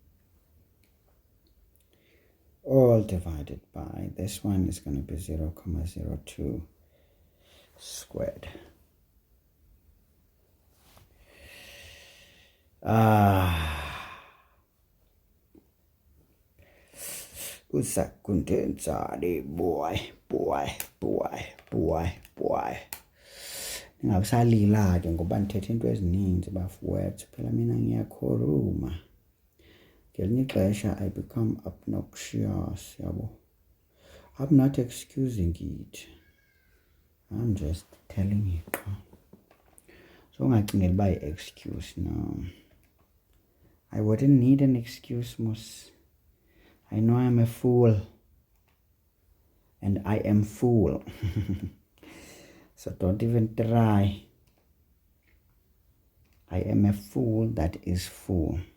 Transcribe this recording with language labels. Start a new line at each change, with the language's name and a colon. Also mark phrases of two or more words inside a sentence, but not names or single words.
English: All divided by, this one is going to be 0,02 squared.
Xhosa: Usakundenzani boy. Ngingakusalila-ke ngoba ndithethe into ezininzi bafowethu, phela
Zulu: mina ngiyakhuluma.
Xhosa: Ngelinye ixesha
English: I become obnoxious,
Xhosa: yabo.
English: I'm not excusing it. I'm just telling you.
Xhosa: So ungacingela uba yi-excuse, no.
English: I wouldn't need an excuse, Mus. I know I'm a fool. And I am fool. So don't even try. I am a fool that is full.